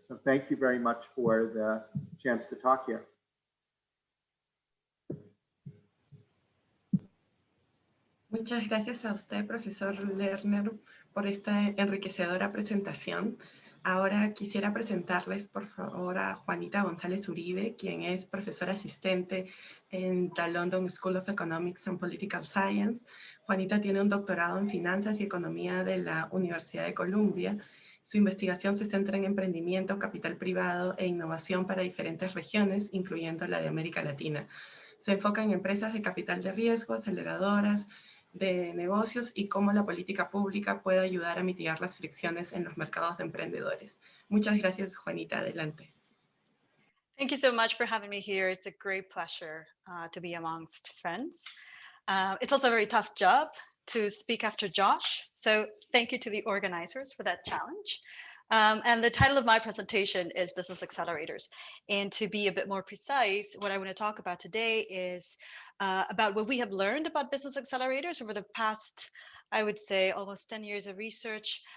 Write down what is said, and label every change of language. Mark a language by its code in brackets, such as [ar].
[en] So thank you very much for the chance to talk here. [es] Muchas gracias a usted, profesor Lerner, por esta enriquecedora presentación. Ahora quisiera presentarles, por favor, a Juanita González Uribe, quien es profesora asistente en la London School of Economics and Political Science. Juanita tiene un doctorado en Finanzas y Economía de la Universidad de Columbia. Su investigación se centra en emprendimiento, capital privado e innovación para diferentes regiones, incluyendo la de América Latina. Se enfoca en empresas de capital de riesgo, aceleradoras de negocios y cómo la política pública puede ayudar a mitigar las fricciones en los mercados de emprendedores. Muchas gracias, Juanita. Adelante. [en] Thank you so much for having me here. It's a great pleasure to be amongst friends. It's also a very tough job to speak after Josh. So thank you to the organizers for that challenge. And the title of my presentation is Business Accelerators. And to be a bit more precise, what I want to talk about today is about what we have learned about business accelerators over the past, I would say, almost 10 years of research.